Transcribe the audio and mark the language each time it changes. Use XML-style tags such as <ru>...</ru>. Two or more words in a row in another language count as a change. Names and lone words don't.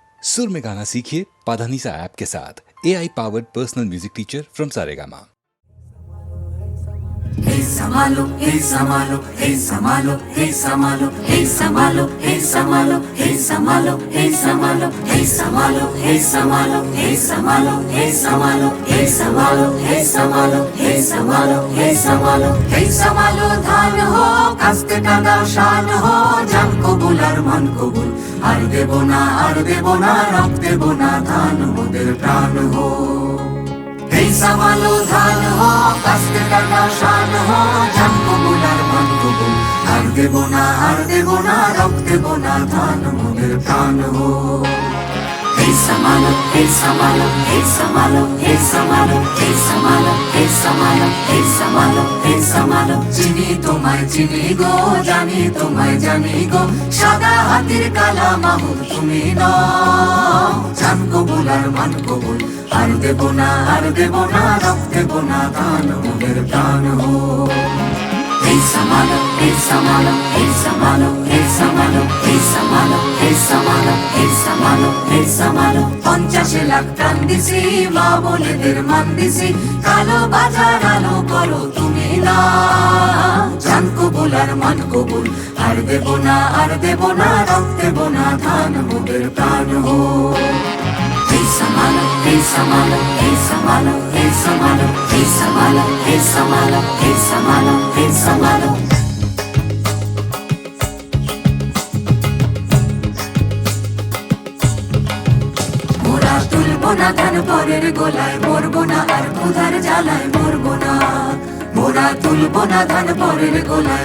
<hi>सुर में गाना सीखिए पाधानीसा ऐप के साथ</hi> <en>AI powered personal music teacher from Saregama.</en> <bn>হেই সামালো, হেই সামালো, হেই সামালো, হেই সামালো, হেই সামালো, হেই সামালো, হেই সামালো, হেই সামালো, হেই সামালো, হেই সামালো, হেই সামালো, হেই সামালো, হেই সামালো, হেই সামালো, হেই সামালো, হেই সামালো, হেই সামালো, ধান ho, কাস্তে কাঁদাও শান ho, জান কবুল আর মন কবুল, আর দেব না রক্ত দেব না ধান মোদের প্রাণ ho। হেই সামালো, ধান ho, কাস্তে কাঁদাও শান ho, জান কবুল আর মন কবুল, আর দেব না রক্ত দেব না ধান মোদের প্রাণ ho। হেই সামালো, হেই সামালো, হেই সামালো, হেই সামালো, হেই সামালো, হেই সামালো, হেই সামালো, হেই সামালো, চিনি তোমায় চিনি গো, জানি তোমায় জানি গো, সাদা হাতির কালা মাহুর তুমি নও, জান কবুল আর মান কবুল, আর দেব না রক্ত দেব না ধান মোদের প্রাণ ho। হেই সামালো, হেই সামালো, হেই সামালো, হেই সামালো, হেই সামালো, হেই সামালো, হেই সামালো, হেই সামালো, 50 লাখ প্রাণ দিছি, মা বলেদের মান দিছি, কালো বাজার আলো করো তুমি না, জান কবুল আর মান কবুল, আর দেব না রক্ত দেব না ধান মোদের প্রাণ ho। হেই সামালো, হেই সামালো, হেই সামালো, হেই সামালো, হেই সামালো, হেই সামালো, হেই সামালো, হেই সামালো. মোরা তুলবো না ধান পরের গোলায়, মরবো না আর ক্ষুধার জ্বালায় মরবো না, মোরা তুলবো না ধান পরের গোলায়,</bn>